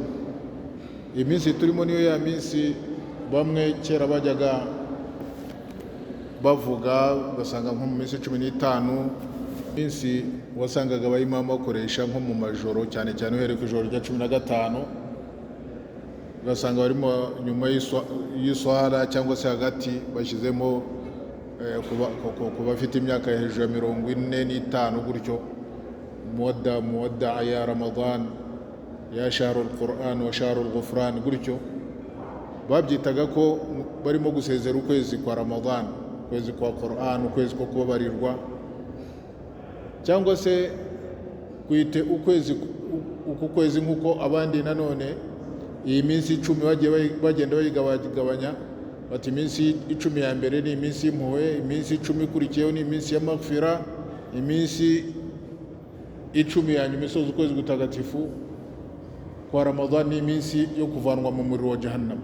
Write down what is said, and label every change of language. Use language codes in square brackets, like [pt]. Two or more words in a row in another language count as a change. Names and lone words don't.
[rw] Iyi minsi turimo niyo ya minsi bamwe kera bajyaga bavuga, ugasanga nko mu minsi 15 minsi wasangaga abayimama bakoresha nko mu majoro, cyane cyane uhereye ku ijoro rya 15, ugasanga barimo nyuma y'iswara cyangwa se hagati bashyizemo ku bafite imyaka hejuru ya 45 gutyo, muwadda ya Ramadan ya shahrul [ar] القرآن وشهر الغفران, [rw] gutyo babyitaga ko barimo gusezera ukwezi kwa Ramadan, ukwezi kwa Qur'an, ukwezi ko kubabarirwa, cyangwa se kwite uku kwezi nk'uko abandi nanone iyi minsi 10 bagiye bagenda bayigabanya, bati iminsi 10 ya mbere ni iminsi y'impuhwe, iminsi 10 ikurikiyeho ni iminsi ya maghfira, iminsi 10 ya nyuma isoza ukwezi gutagatifu kwa Ramadan ni iminsi yo kuvanwa mu muriro wa Jahannam.